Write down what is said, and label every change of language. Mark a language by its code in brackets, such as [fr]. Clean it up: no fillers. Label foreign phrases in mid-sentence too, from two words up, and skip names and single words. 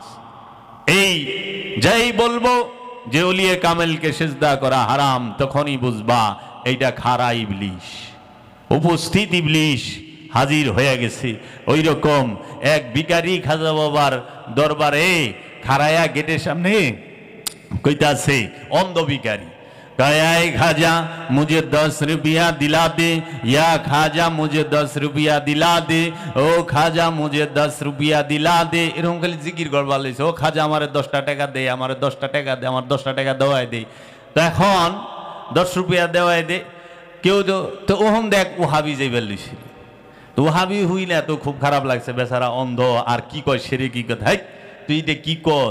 [bn] এই যাই বলবো যে ওলিয়ে কামেলকে সেজদা করা হারাম, তখনই বুঝবা এইটা খারা ইবলিশ, উপস্থিত ইবলিশ হাজির হয়ে গেছে। ওই রকম এক ভিখারি খাজা বাবার দরবারে খারায়া গেটের সামনে কইতাছে অন্ধ ভিখারি, [hi] कहे खाजा मुझे 10 रुपया दिला दे, या खाजा मुझे 10 रुपया दिला दे, ओ खाजा मुझे 10 रुपया दिला दे। [bn] এরকম খালি জিকির করবার লইছে, ও খাজা আমারে 10টা টাকা দে, আমারে 10টা টাকা দে, আমার 10টা টাকা দেওয়াই দে। তো এখন 10 রুপিয়া দেওয়াই দে। কেউ তো ওহম দেখ ওহাবি যাইবার লইছিল। তো ওহাবি হইলে তো খুব খারাপ লাগছে, বেচারা অন্ধ আর কি কয় সেরে কি কথা, তুই এটা কি কস?